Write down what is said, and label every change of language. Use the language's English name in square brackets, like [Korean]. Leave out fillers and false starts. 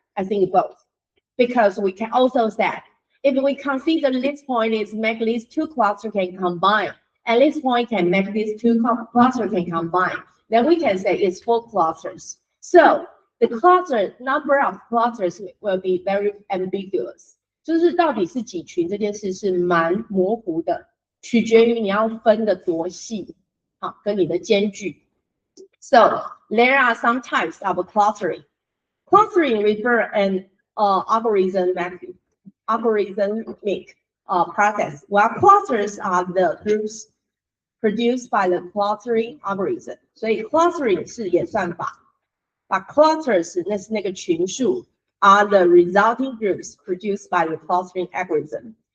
[English] I think both, because we can also say if we consider this point is make these 2 clusters can combine, and this point can make these 2 clusters can combine, then we can say it's 4 clusters. So the cluster number of clusters will be very ambiguous. [Chinese] 就是到底是几群这件事是蛮模糊的，取决于你要分的多细，好，跟你的间距。 [English] So there are some types of clustering. Clustering refer an algorithmic process, while clusters are the groups produced by the clustering algorithm. 所以 clustering [Chinese] 是演算法，把 [English] clusters [Chinese] 那是那个群数 [English] are the resulting groups produced by the clustering algorithm.